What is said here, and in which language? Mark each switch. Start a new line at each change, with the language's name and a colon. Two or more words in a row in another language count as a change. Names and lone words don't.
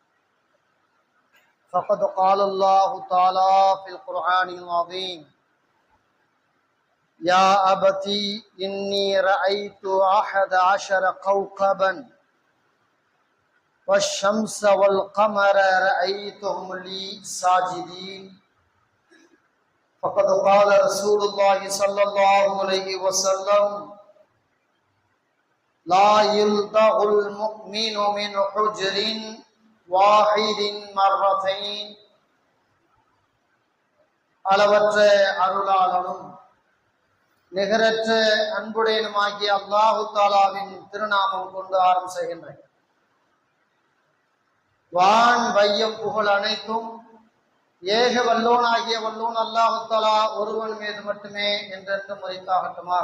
Arabic: فقد قال الله تعالى في القرآن العظيم: يا أبتي إني رأيت 11 كوكبا والشمس والقمر رأيتهم لي ساجدين. فقد قال رسول الله صلى الله عليه وسلم: لا يلدغ المؤمن من حجر واحد مرتين.
Tamil: அளவற்ற அருளாளனும் நிகரற்ற அன்புடையனுமாகிய
Arabic: الله تعالى
Tamil: திருநாமம் கொண்டு ஆரம்பம் செய்கின்றேன். வான் வையம் புகழ் அனைத்தும் ஏக வல்லோனாகிய வல்லோன்
Arabic: الله تعالى
Tamil: ஒருவன் மீது மட்டுமே என்றென்று முறைத்தாகட்டுமாக.